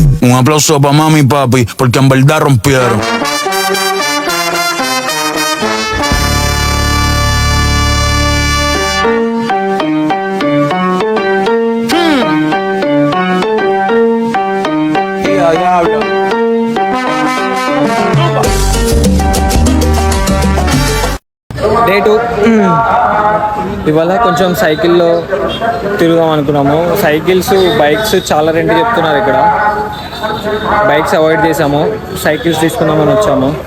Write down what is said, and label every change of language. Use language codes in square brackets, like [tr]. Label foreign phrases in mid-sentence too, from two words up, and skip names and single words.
[es] Un aplauso para mami y papi, porque en verdad rompieron. Diablo. [te] డే 2 ఇవాళ కొంచెం సైకిల్లో తిరుగుదాం అనుకున్నాము. [en] cycles bikes [te] చాలా రెంట్ చెప్తున్నారు ఇక్కడ. [en] bikes avoid [te] చేసాము, సైకిల్స్ తీసుకుందామని వచ్చాము.